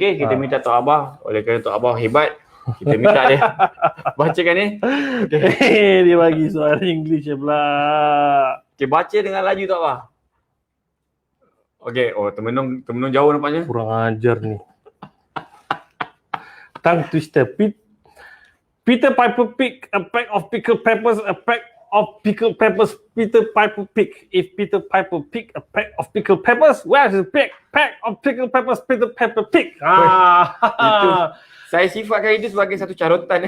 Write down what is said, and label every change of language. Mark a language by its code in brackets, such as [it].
[ms] Okey, kita minta Tok Abah. Oleh kerana Tok Abah hebat, kita minta dia bacakan ni. Okay. Dia bagi soalan English je pula. Okey, baca dengan laju Tok Abah. Okey, termenung jauh nampaknya. Kurang ajar ni. [en] Tongue twister. Peter Piper picked a pack of pickled peppers, a pack of pickled peppers. Peter Piper picked. If Peter Piper picked a pack of pickled peppers, where's the pack of pickled peppers Peter Piper picked? [ms] Itu, saya sifatkan itu sebagai satu carotan.